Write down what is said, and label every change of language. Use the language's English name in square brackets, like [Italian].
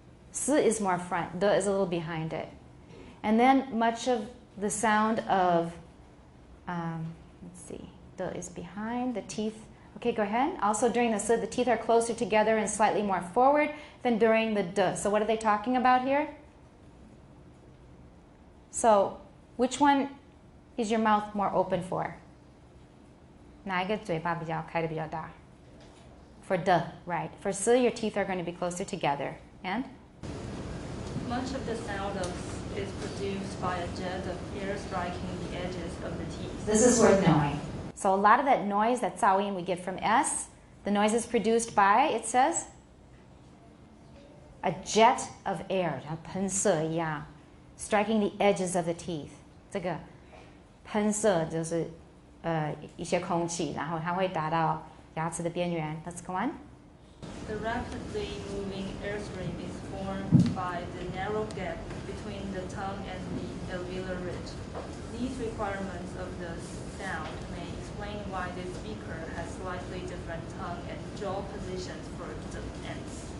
[English] S is more front, de is a little behind it. And then much of the sound of, let's see, de is behind, the teeth. Okay, go ahead. Also during the s, the teeth are closer together and slightly more forward than during the de. So what are they talking about here? So which one is your mouth more open for? [Chinese] 哪一个嘴巴比较开得比较大? [English] For de, right. For s, your teeth are going to be closer together. And? Much of the sound of is produced by a jet of air striking the edges of the teeth. This is worth knowing. So a lot of that noise, that zhaoyin we get from S, the noise is produced by, it says, a jet of air, [Chinese] 像喷射一样, [English] striking the edges of the teeth. [Chinese] 这个喷射就是一些空气，然后它会打到牙齿的边缘. [English] Let's go on. The rapidly moving airstream is formed by the narrow gap between the tongue and the alveolar ridge. These requirements of the sound may explain why the speaker has slightly different tongue and jaw positions for the ends.